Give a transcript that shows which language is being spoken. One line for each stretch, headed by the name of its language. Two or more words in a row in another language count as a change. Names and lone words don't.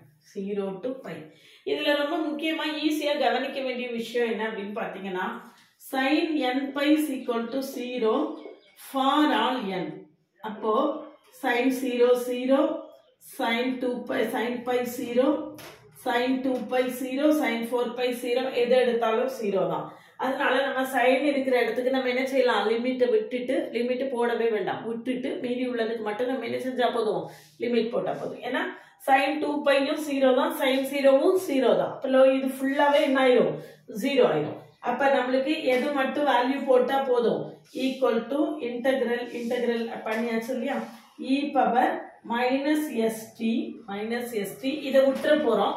Tamil: இதுல ரொம்ப முக்கியமா ஈஸியா கவனிக்க வேண்டிய விஷயம் என்ன அப்படின்னு பாத்தீங்கன்னா,
English: sin n pi is equal to 0 for all n.
Tamil: அப்போ
English: sin 0 0 sin 2 pi sin pi 0 sin 2 pi 0 sin 4 pi 0
Tamil: எது எடுத்தாலும் 0 தான். அதனால நம்ம sin இருக்கிற இடத்துக்கு நம்ம என்ன செய்யலாம், லிமிட்டை விட்டுட்டு, லிமிட் போடவே வேண்டாம், விட்டுட்டு மீதி உள்ளதுக்கு மட்டும் நம்ம என்ன செஞ்சா போதும், லிமிட் போட்டா போதும். ஏன்னா sin 2 பையும் 0 தான், sin 0வும் 0 தான். அப்போ இது ஃபுல்லாவே என்ன ஆயிரும், 0 ஆயிரும். அப்ப நம்மளுக்கு எது மட்டும் வேல்யூ போட்டா போதும்,
English: equal to integral
Tamil: பண்ணியாச்சு இல்லையா,
English: e power minus st
Tamil: இதை விட்டுற போறோம்.